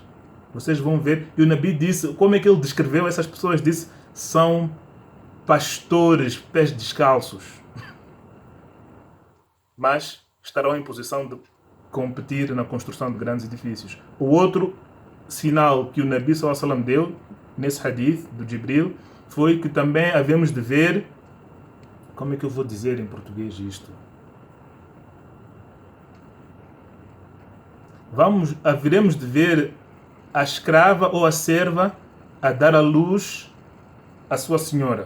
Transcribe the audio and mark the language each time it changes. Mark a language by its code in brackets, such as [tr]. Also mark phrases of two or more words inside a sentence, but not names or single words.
[pt] Vocês vão ver. E o Nabi disse, como é que ele descreveu essas pessoas? Disse, são pastores, pés descalços. Mas estarão em posição de competir na construção de grandes edifícios. O outro sinal que o Nabi [ar] صلى الله عليه وسلم [pt] deu, nesse hadith do Jibril, foi que também havemos de ver, como é que eu vou dizer em português isto? Haveremos de ver a escrava ou a serva a dar à luz a sua senhora.